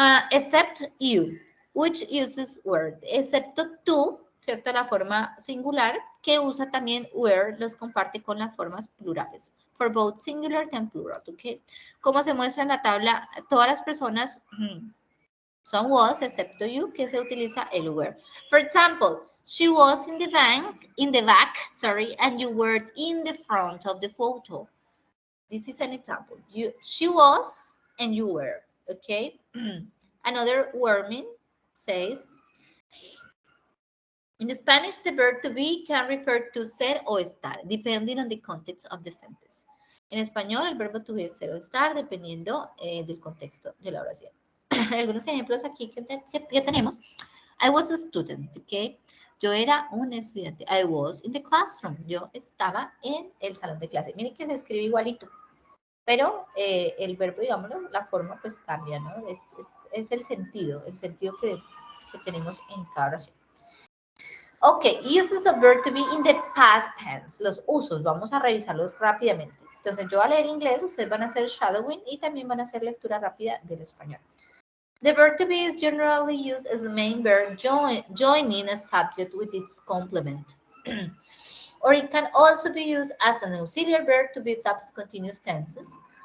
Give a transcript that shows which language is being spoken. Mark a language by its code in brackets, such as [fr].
[en] Except you, which uses were. [es] Excepto tú, ¿cierto? La forma singular, que usa también were, los comparte con las formas plurales. [en] For both singular and plural. ¿Ok? [es] Como se muestra en la tabla, todas las personas son was, excepto you, que se utiliza el were. [en] For example, she was in the back, sorry, and you were in the front of the photo. This is an example. She was and you were, okay? Another wording says, in Spanish, the verb to be can refer to ser o estar, depending on the context of the sentence. [es] En español, el verbo to be es ser o estar, dependiendo del contexto de la oración. Algunos ejemplos aquí que tenemos. [en] I was a student, [es] ¿ok? Yo era un estudiante. [en] I was in the classroom. [es] Yo estaba en el salón de clase. Miren que se escribe igualito. Pero el verbo, digámoslo, la forma pues cambia, ¿no? Es el sentido que tenemos en cada oración. [en] Ok, uses of verb to be in the past tense. [es] Los usos, vamos a revisarlos rápidamente. Entonces yo voy a leer inglés, ustedes van a hacer shadowing y también van a hacer lectura rápida del español. [en] The verb to be is generally used as a main verb, joining a subject with its complement. Or it can also be used as an auxiliary verb to build up continuous tenses.